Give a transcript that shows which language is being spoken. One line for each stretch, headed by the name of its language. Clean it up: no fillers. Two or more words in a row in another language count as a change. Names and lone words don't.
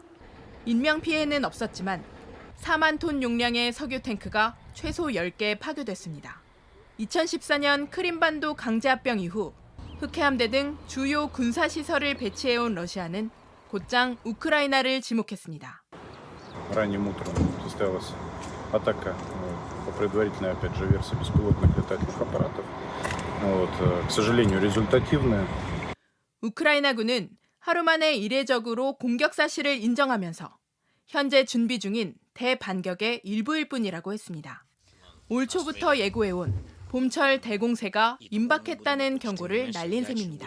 Korean: 인명 피해는 없었지만 4만 톤 용량의 석유 탱크가 최소 10개 파괴됐습니다. 2014년 크림반도 강제합병 이후 흑해함대 등 주요 군사 시설을 배치해온 러시아는 곧장 우크라이나를 지목했습니다.
Russian: Ранним утром состоялась атака по предварительной, опять же, версии беспилотных летательных аппаратов. К сожалению, результативная.
Korean: 우크라이나군은 하루 만에 이례적으로 공격 사실을 인정하면서 현재 준비 중인 대반격의 일부일 뿐이라고 했습니다. 올 초부터 예고해온 봄철 대공세가 임박했다는 경고를 날린 셈입니다.